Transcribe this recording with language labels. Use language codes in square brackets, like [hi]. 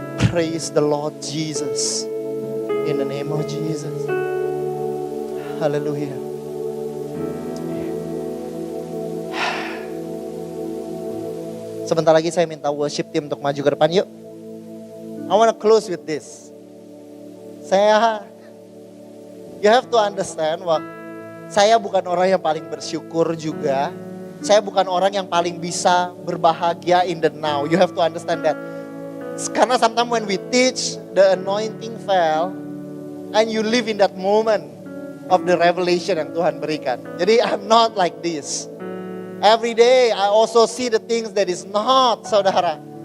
[en] Praise the Lord Jesus. In the name of Jesus. Hallelujah. [id] Sebentar lagi saya minta worship team untuk maju ke depan, yuk. [en] I want to close with this. You have to understand [id] bahwa saya bukan orang yang paling bersyukur juga. Saya bukan orang yang paling bisa berbahagia [en] in the now. You have to understand that. Karena sometimes when we teach, the anointing fell. And you live in that moment of the revelation [id] yang Tuhan berikan. Jadi [en] I'm not like this. Every day I also see the things that is not, saudara.